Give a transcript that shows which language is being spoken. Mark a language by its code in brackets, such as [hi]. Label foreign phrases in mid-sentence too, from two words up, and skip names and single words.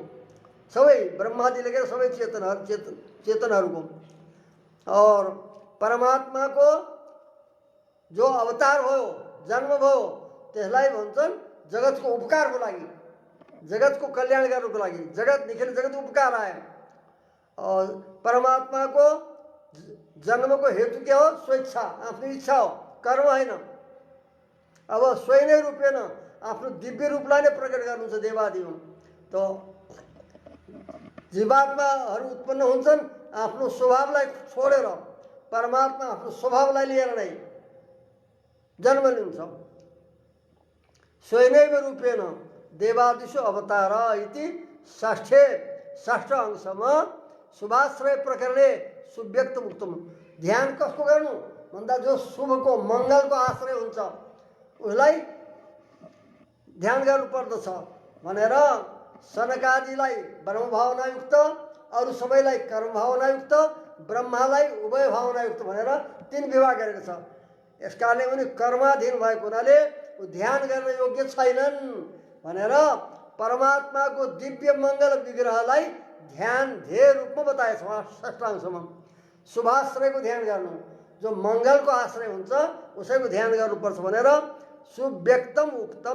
[ne] सबै ब्रह्मादि लेखेर सबै चेतनहरूको। और परमात्माको जो अवतार भयो, जन्म भयो, त्यसलाई भन्छन् जगतको उपकारको लागि, जगतको कल्याण गर्नुको लागि। [sa] जगत निखिल जगत उपकार आए। [ne] और परमात्माको जन्मको हेतु के हो? स्वेच्छा, आफ्नो इच्छा हो, कर्म होइन। अब [sa] स्वयं रूपेण [ne] आफ्नो दिव्य रूपलाई नै प्रकट गर्नुहुन्छ देवादि हुन्। तो जीवात्माहरू उत्पन्न हुन्छन् आफ्नो स्वभावलाई छोडेर, परमात्मा आफ्नो स्वभावलाई लिएर नै जन्म लिन्छ। [sa] स्वयं रूपेण देवादिषु अवतार इति षष्ठ अंशमा शुभाश्रय प्रकरणे सुव्यक्त मुक्तम। [ne] ध्यान कसको गर्नु भन्दा जो शुभको मङ्गलको आश्रय हुन्छ उसलाई ध्यान गर्नुपर्दछ भनेर सनकादिलाई ब्रह्म भावनायुक्त, अरू सबैलाई कर्म भावनायुक्त, ब्रह्मालाई उभय भावनायुक्त भनेर तीन विभाग गरेको छ। यस कारणले उनी कर्माधीन भएको हुनाले ध्यान गर्न योग्य छैनन् भनेर परमात्माको दिव्य मङ्गल विग्रहलाई ध्यान ध्येय रूपमा बताएछ षष्ठांशमा। शुभाश्रयको ध्यान गर्नु, जो मङ्गलको आश्रय हुन्छ उसैको ध्यान गर्नुपर्छ भनेर [sa] सुव्यक्तम उक्तम।